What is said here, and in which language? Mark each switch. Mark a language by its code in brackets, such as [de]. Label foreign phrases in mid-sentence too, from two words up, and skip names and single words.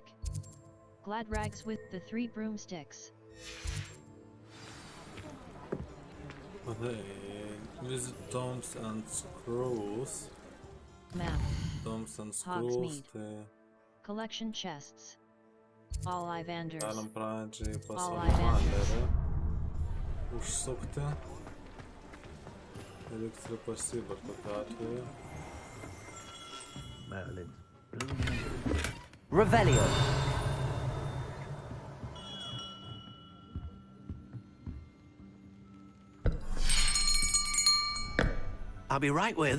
[en] Gladrags with the Three Broomsticks. Visit Tomes and Scrolls. Map. Tomes and Scrolls. Collection chests. Ollivanders. [lt] Galim pradžiai pas Ollivanderį užsukti. Liks ir pasibar tokiu atveju. [en] Revelio. I'll be right with...